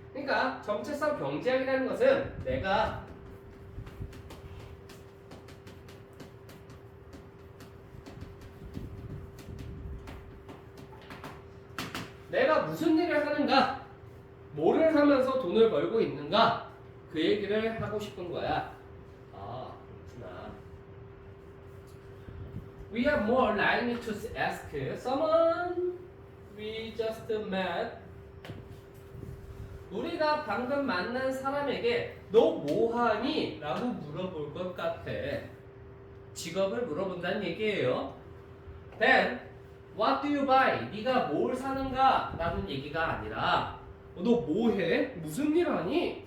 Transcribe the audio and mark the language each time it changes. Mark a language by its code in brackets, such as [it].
[ko] 그러니까 정체성 경제학이라는 것은 내가 무슨 일을 하는가, 뭐를 하면서 돈을 벌고 있는가, 그 얘기를 하고 싶은 거야. 아, 그렇구나. [en] We are more likely to ask someone we just met. [ko] 우리가 방금 만난 사람에게 너 뭐하니? 라고 물어볼 것 같아. 직업을 물어본다는 얘기예요. [en] Then, what do you buy? [ko] 네가 뭘 사는가? 라는 얘기가 아니라 너 뭐해? 무슨 일 하니?